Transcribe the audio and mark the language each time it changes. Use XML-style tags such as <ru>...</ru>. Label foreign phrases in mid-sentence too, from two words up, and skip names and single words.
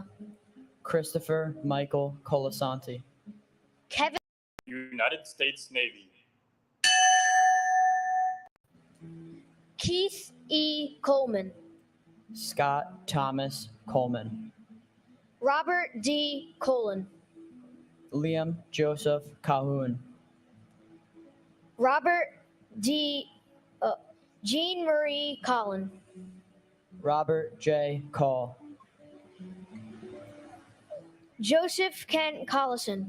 <en>Christopher Michael Colasanti, Kevin United States Navy. Keith E. Coleman, Scott Thomas Coleman, Robert D. Colon, Liam Joseph Calhoun, Robert D. Jean Marie Collin, Robert J. Call, Joseph Kent Collison,</en>